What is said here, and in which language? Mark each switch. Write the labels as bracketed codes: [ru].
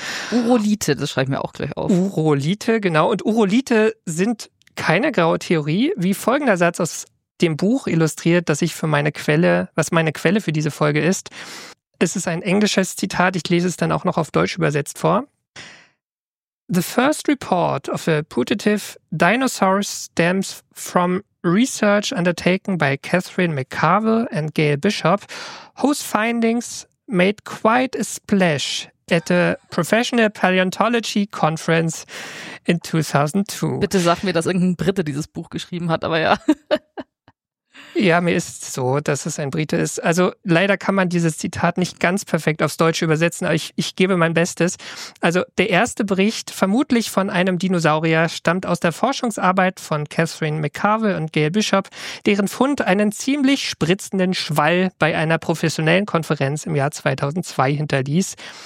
[de] Urolithe, das schreibe ich mir auch gleich auf. Urolithe, genau. Und Urolithe sind keine graue Theorie, wie folgender Satz aus dem Buch illustriert, was meine Quelle für diese Folge ist. Es ist ein englisches Zitat, ich lese es dann auch noch auf Deutsch übersetzt vor. [en] The first report of a putative dinosaur stems from research undertaken by Catherine McCarville and Gail Bishop, whose findings made quite a splash at a professional paleontology conference in 2002. [de] Bitte sag mir, dass irgendein Brite dieses Buch geschrieben hat, aber ja. Ja, mir ist so, dass es ein Brite ist. Also leider kann man dieses Zitat nicht ganz perfekt aufs Deutsche übersetzen, aber ich gebe mein Bestes. Also der erste Bericht, vermutlich von einem Dinosaurier, stammt aus der Forschungsarbeit von Catherine McCarville und Gail Bishop, deren Fund einen ziemlich spritzenden Schwall bei einer professionellen Konferenz im Jahr 2002 hinterließ.